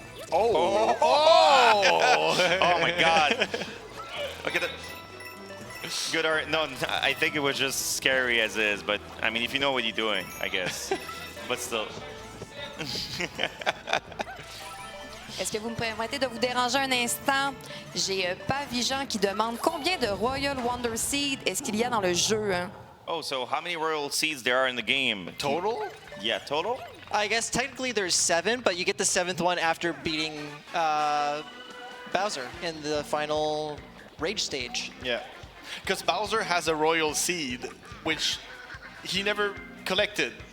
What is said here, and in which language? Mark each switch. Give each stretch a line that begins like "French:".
English: Oh. Oh my god. Look at that. Good art. No, I think it was just scary as is, but I mean, if you know what you're doing, I guess. But still.
French: Est-ce que vous me permettez de vous déranger un instant? J'ai Pavigeant qui demande combien de Royal Wonder Seed est-ce qu'il y a dans le jeu? Hein?
English: Oh, so how many royal seeds there are in the game? Total? Yeah, total? I guess technically there's 7, but you get the 7th one after beating Bowser in the final rage stage. Yeah. Because Bowser has a royal seed, which he never collected.